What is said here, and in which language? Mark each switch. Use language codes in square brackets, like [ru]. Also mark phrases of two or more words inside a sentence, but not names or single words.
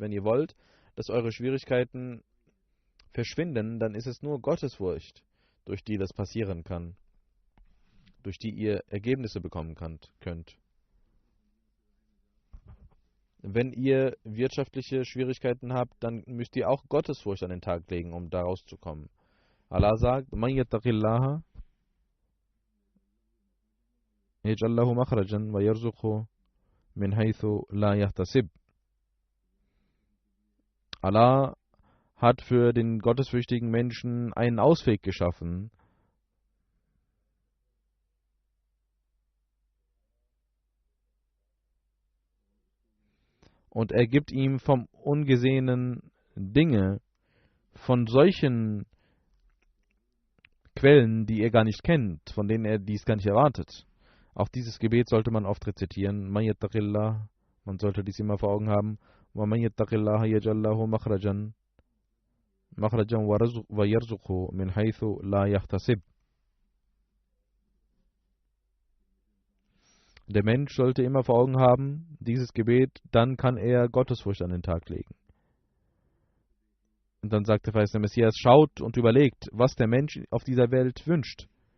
[de] Wenn ihr wollt, dass eure Schwierigkeiten verschwinden, dann ist es nur Gottesfurcht, durch die das passieren kann, durch die ihr Ergebnisse bekommen könnt. Wenn ihr wirtschaftliche Schwierigkeiten habt, dann müsst ihr auch Gottesfurcht an den Tag legen, um da rauszukommen. [ar] Allah sagt, من يتق الله يجعل له مخرجا ويرزقه من حيث لا يحتسب. [de] Allah hat für den gottesfürchtigen Menschen einen Ausweg geschaffen. Und er gibt ihm vom ungesehenen Dinge, von solchen Quellen, die er gar nicht kennt, von denen er dies gar nicht erwartet. Auch dieses Gebet sollte man oft rezitieren. [ar] من يتق الله, [de] man sollte dies immer vor Augen haben. [ar] ومن يتق الله يجعل له مخرجا ويرزقه من حيث لا يحتسب. [de] Der Mensch sollte immer vor Augen haben, dieses Gebet, dann kann er Gottesfurcht an den Tag legen. Und dann sagt der verheißene Messias, schaut und überlegt, was der Mensch auf dieser Welt wünscht.